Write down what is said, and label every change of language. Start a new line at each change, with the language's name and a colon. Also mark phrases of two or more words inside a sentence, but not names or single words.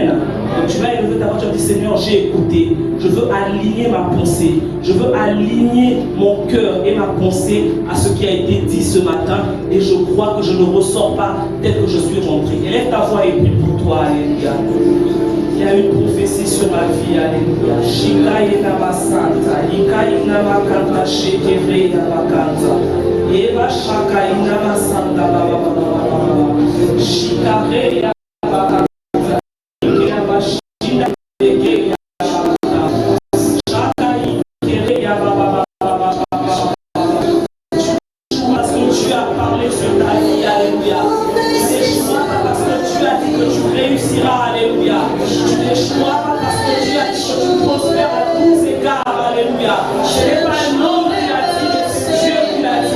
French: Donc tu vas élever ta voix, tu vas dire Seigneur, j'ai écouté, je veux aligner ma pensée, je veux aligner mon cœur et ma pensée à ce qui a été dit ce matin, et je crois que je ne ressors pas tel que je suis rentré. Élève ta voix et prie pour toi, alléluia. Il y a une prophétie sur ma vie, alléluia. Shika inama santa, ika inama kanta, shekevre inama kanta. Eva shaka inama santa, baba baba baba. Shika re inama kanta, inama shina eke inama kanta. Shaka ikere inama baba baba. Parce que tu as parlé sur ta vie, alléluia. Parce que tu as dit que tu réussiras, alléluia. Tu n'échoueras pas parce que Dieu a dit que tu prospères à tous égards, alléluia. Ce n'est pas un homme qui l'a dit, mais c'est Dieu qui l'a dit.